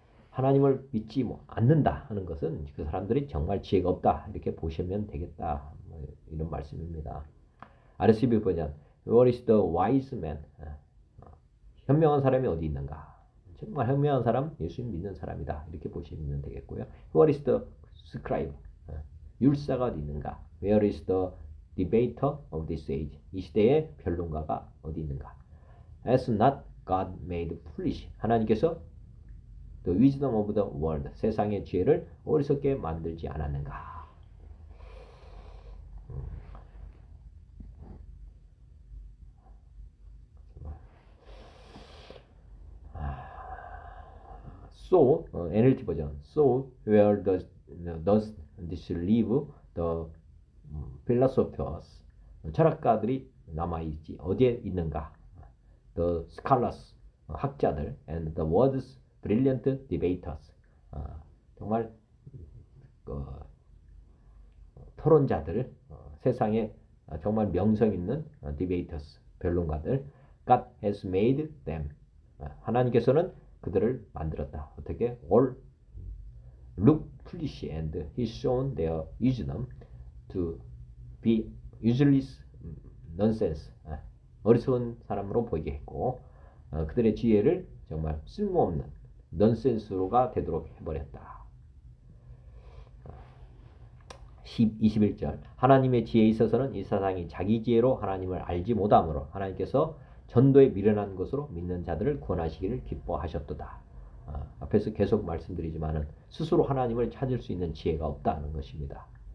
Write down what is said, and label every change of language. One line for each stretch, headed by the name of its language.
Korean: 하나님을 믿지 않는다 하는 것은 그 사람들이 정말 지혜가 없다, 이렇게 보시면 되겠다, 이런 말씀입니다.
English: RSV 버전, Where is the wise man?
Korean: 현명한 사람이 어디 있는가? 정말 현명한 사람, 예수님 믿는 사람이다, 이렇게 보시면 되겠고요.
English: Where is the scribe?
Korean: 율사가 어디 있는가?
English: Where is the debater of this age?
Korean: 이 시대의 변론가가 어디 있는가?
English: Has not God made foolish?
Korean: 하나님께서
English: the wisdom of the world,
Korean: 세상의 지혜를 어리석게 만들지 않았는가? So NLT 버전.
English: So where does this leave the philosophers?
Korean: 철학가들이 남아있지 어디에 있는가?
English: The scholars
Korean: 학자들
English: and the world's brilliant debaters
Korean: 정말 토론자들 세상에 정말 명성 있는
English: debaters
Korean: 변론가들
English: God has made them
Korean: 하나님께서는 그들을 만들었다. 어떻게?
English: All look foolish and He's shown their wisdom to be useless nonsense
Korean: 어리석은 사람으로 보이게 했고 그들의 지혜를 정말 쓸모없는 넌센스로가 되도록 해버렸다. 21절 하나님의 지혜에 있어서는 이 세상이 자기 지혜로 하나님을 알지 못하므로 하나님께서 전도에 미련한 것으로 믿는 자들을 구원하시기를 기뻐하셨도다. 앞에서 계속 말씀드리지만은 스스로 하나님을 찾을 수 있는 지혜가 없다는 것입니다.